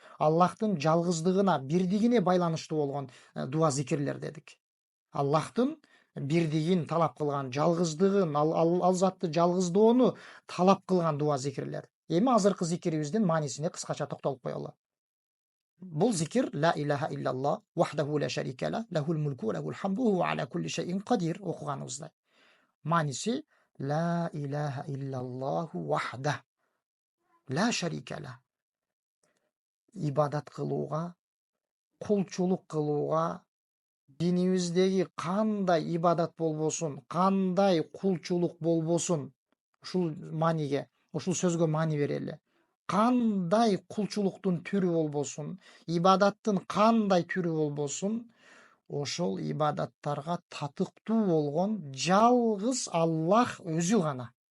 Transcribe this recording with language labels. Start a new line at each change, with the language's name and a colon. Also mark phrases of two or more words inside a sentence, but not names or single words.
Kyrgyz: Аллахтын жалгыздыгына, бирдигине байланыштуу болгон дуа зикирлер дедик. Аллахтын бирдигин талап кылган, жалгыздыгын, ал затты жалгыздоону талап кылган дуа зикирлер. Эми азыркы зикирибиздин маанисине кыскача токтолуп коелу. Бул зикир
Arabic: لا إله إلا الله وحده لا شريك له، له الملك وله الحمد وهو على كل شيء قدير окуганыбыздай. Maaниси لا إله إلا الله وحده لا شريك له.
Kyrgyz: Ибадат кылууга, кулчулук кылууга, динибиздеги кандай ибадат болбосун, кандай кулчулук болбосун, ушул мааниге, ушул сөзгө маани берели. Кандай кулчулуктун түрү болбосун, ибадаттын кандай түрү болбосун, ошол ибадаттарга татыктуу болгон жалгыз Аллах өзү гана.